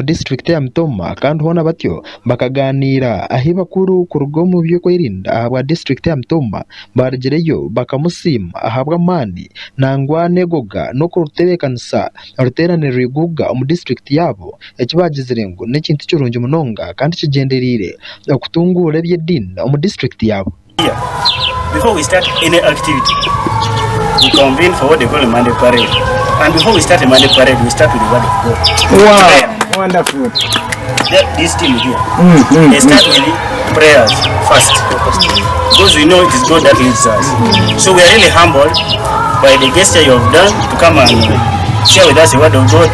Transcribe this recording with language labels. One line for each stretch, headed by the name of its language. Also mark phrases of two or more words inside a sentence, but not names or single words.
Nyankole: district ya Mtoma kandi hona batyo bakaganira ahibakuru kurugo mu byo kwirinda ahabwa district ya Mtoma bargereyo bakamusima ahabwa mani nangwa negoga no kurutebekanisa ruteranira iguga mu district yabo ekibagizirengo n'ikintu cy'urungi munonga kandi kigenderire okutungura by'edini mu district yabo.
English: Before we start any activity, we convene for what they call a Monday parade. And before we start a Monday parade, we start with the word of God. Wow, wonderful. This team here, they start with the prayers first. Because we know it is God that leads us. So we are really humbled by the gesture you have done to come and share with us the word of God.